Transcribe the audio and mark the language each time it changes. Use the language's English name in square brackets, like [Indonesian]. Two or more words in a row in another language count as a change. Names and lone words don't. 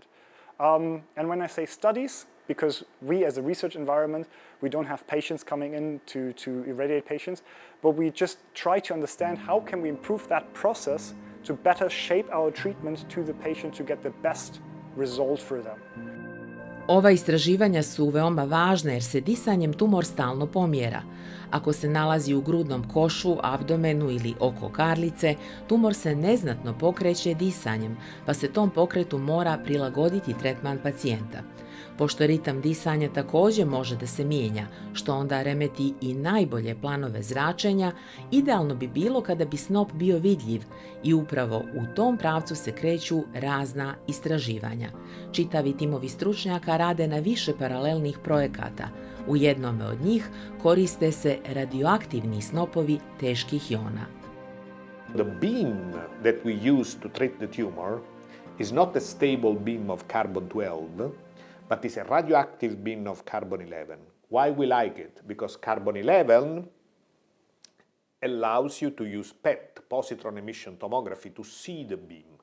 [English] And when I say studies, because we as a research environment, we don't have patients coming in to irradiate patients, but we just try to understand how can we improve that process to better shape our treatment to the patient to get the best result for them. [Bosnian] Ova istraživanja su veoma važna jer se disanjem tumor stalno pomjera. Ako se nalazi u grudnom košu, abdomenu ili oko karlice, tumor se neznatno pokreće disanjem, pa se tom pokretu mora prilagoditi tretman pacijenta. Pošto ritam disanja također može da se mijenja, što onda remeti i najbolje planove zračenja, idealno bi bilo kada bi snop bio vidljiv i upravo u tom pravcu se kreću razna istraživanja. Čitavi timovi stručnjaka rade na više paralelnih projekata. U jednome od njih koriste se radioaktivni snopovi teških jona. [English] The beam that we use to treat the tumor is not a stable beam of carbon-12, but it's a radioactive beam of carbon-11. Why we like it? Because carbon-11 allows you to use PET, positron emission tomography, to see the beam.